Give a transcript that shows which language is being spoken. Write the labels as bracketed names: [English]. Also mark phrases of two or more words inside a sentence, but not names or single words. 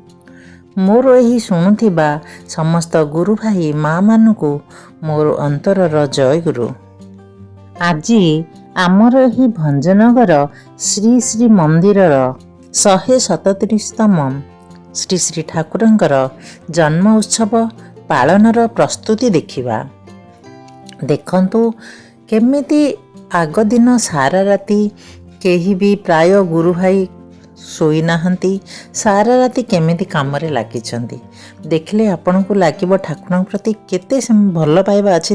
[Odia] ମୋର ଏହି ଶୁଣୁଥିବା ସମସ୍ତ ଗୁରୁ ଭାଇ ମା ମାନେ ମୋର ଅନ୍ତରର ଜୟ ଗୁରୁ। ଆଜି ଆମର ଏହି ଭଞ୍ଜନଗର ଶ୍ରୀ ଶ୍ରୀ ମନ୍ଦିରର 137ତମ ଶ୍ରୀ ଶ୍ରୀ ଠାକୁରଙ୍କର ଜନ୍ମ ଉତ୍ସବ ପାଳନର ପ୍ରସ୍ତୁତି ଦେଖିବା। ଦେଖନ୍ତୁ କେମିତି ଆଗ ଦିନ ସାରା ରାତି କେହି ବି ପ୍ରାୟ ଗୁରୁ ଭାଇ ଶୋଇ ନାହାନ୍ତି, ସାରା ରାତି କେମିତି କାମରେ ଲାଗିଛନ୍ତି। ଦେଖିଲେ ଆପଣଙ୍କୁ ଲାଗିବ ଠାକୁରଙ୍କ ପ୍ରତି କେତେ ଭଲ ପାଇବା ଅଛି।